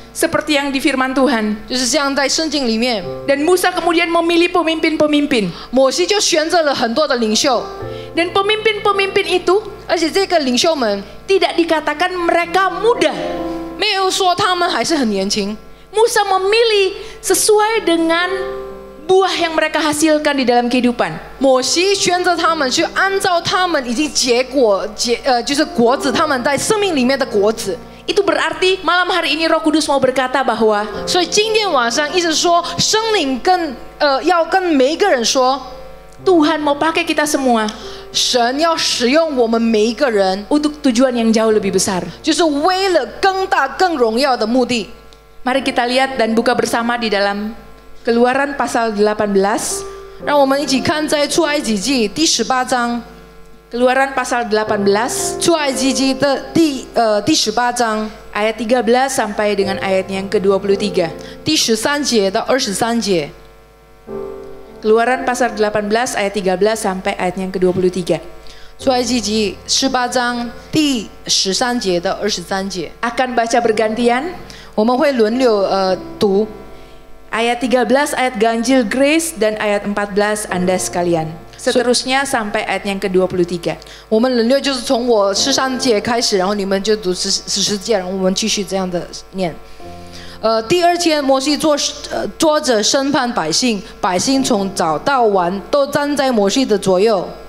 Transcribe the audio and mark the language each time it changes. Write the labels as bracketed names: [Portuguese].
[Indonesian] seperti yang di firman Tuhan. [Chinese] 就是像在圣经里面， [Indonesian] Dan Musa kemudian memilih pemimpin-pemimpin. [Chinese] 摩西就选择了很多的领袖， [Indonesian] Dan pemimpin-pemimpin itu [Chinese] 而且这个领袖们 [Indonesian] tidak dikatakan mereka muda. [Chinese] 没有说他们还是很年轻， [Indonesian] Musa memilih sesuai dengan buah yang mereka hasilkan di dalam kehidupan. [Chinese] 摩西选择他们去按照他们已经就是果子，他们在生命里面的果子。 [Indonesian] Itu berarti malam hari ini Roh Kudus mau berkata bahwa [Chinese] 所以今天晚上一直说圣灵要跟每一个人说， [Indonesian] Tuhan mau pakai kita semua [Chinese] 神要使用我们每一个人， [Indonesian] untuk tujuan yang jauh lebih besar. [Chinese] 就是为了更大更荣耀的目的。 [Indonesian] Mari kita lihat dan buka bersama di dalam Keluaran pasal 18. [Chinese] 让我们一起看在出埃及记第18章， [Indonesian] Keluaran pasal 18 [Chinese] 出埃及记的第18章 [Indonesian] ayat 13 sampai dengan ayatnya yang ke-23. [Chinese] 第13节到23节。 [Indonesian] Keluaran pasal 18 ayat 13 sampai ayatnya yang ke-23. [Chinese] 出埃及记18章第13节到23节， [Indonesian] Akan baca bergantian. [Chinese] 我们会轮流读。 [Indonesian] Ayat 13 ayat ganjil Grace dan ayat 14 Anda sekalian. Seterusnya sampai ayat yang ke-23. [Chinese] 我们轮流就是从我13节开始，然后你们就读10节，然后我们继续这样的念。第二天，摩西坐着审判百姓，百姓从早到晚都站在摩西的左右。